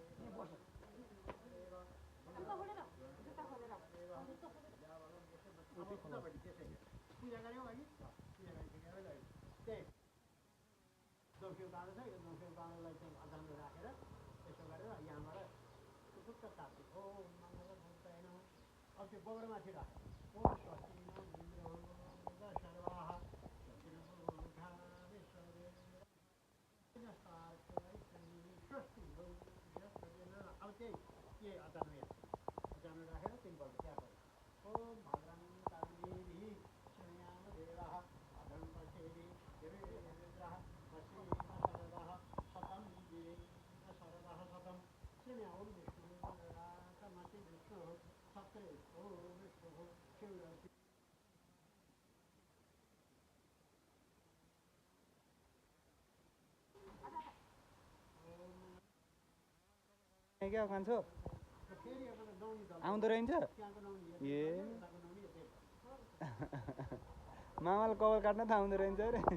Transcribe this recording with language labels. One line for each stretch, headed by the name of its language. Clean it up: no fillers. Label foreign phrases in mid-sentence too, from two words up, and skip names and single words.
Nepali: पूजा गऱ्यौँ अघि पूजा गरिसकेर त्यही दौसीको काँडो छ यो दौसीको काँडोलाई चाहिँ अचानो राखेर यसो गरेर यहाँबाट टुक्क काट्छु
Sanskrit: ओ मङ्गलमूर्तये नमः
Nepali: अब त्यो गोबरमाथि राख
Sanskrit: ओम स्वस्ति न इन्द्रो सर्वाः
Nepali: अब त्यही के अचानो यहाँ अचानो राखेर तिनपल्ट त्यहाँ गऱ्यो
Sanskrit: ओम भद्रं कर्णेभिः शृणुयाम देवाः भद्रं पश्येभिः देवेन्द्रः पश्येम शरदः शतं वीरेण शरदः शतं शृणुयाम विष्णुराकमति विष्णुः सत्रेष्ठो विष्णुः शिवरति
Nepali: क्या कान्छो फेरि एकपल्ट नौनी दल आउँदो रहेछ त्यहाँको नौनी ए मामाले कपाल काट्न त आउँदो रहेछ अरे